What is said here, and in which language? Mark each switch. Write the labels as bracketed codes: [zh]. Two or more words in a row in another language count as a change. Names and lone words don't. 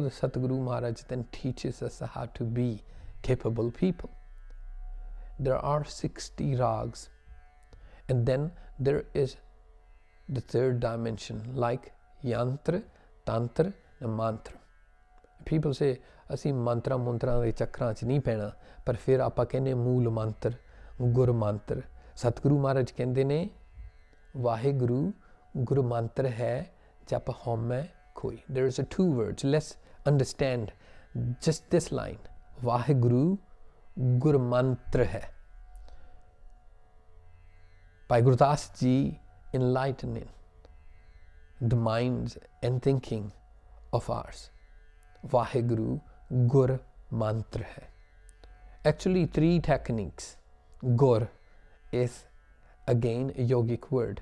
[en] Satguru Maharaj then teaches us how to be capable people. There are 60 rags, and then there is the third dimension, like yantra, tantra, and mantra. People say, [pa] ਅਸੀਂ ਮੰਤਰਾਂ ਮੁੰਤਰਾਂ ਦੇ ਚੱਕਰਾਂ 'ਚ ਨਹੀਂ ਪੈਣਾ, ਪਰ ਫਿਰ ਆਪਾਂ ਕਹਿੰਦੇ ਮੂਲ ਮੰਤਰ, ਗੁਰ ਮੰਤਰ। ਸਤਿਗੁਰੂ ਮਹਾਰਾਜ ਕਹਿੰਦੇ ਨੇ, ਵਾਹਿਗੁਰੂ ਗੁਰ ਮੰਤਰ ਹੈ ਜਪ ਹਉਮੈ ਕੋਈ. [en] There is 2 words. Let's understand just this line. [pa] ਵਾਹਿਗੁਰੂ ਗੁਰ ਮੰਤਰ ਹੈ. [en] By Gurudas Ji enlightening the minds and thinking of ours. [pa] ਵਾਹਿਗੁਰੂ ਗੁਰ ਮੰਤਰ ਹੈ. [en] Actually 3 techniques. Gur is again a yogic word.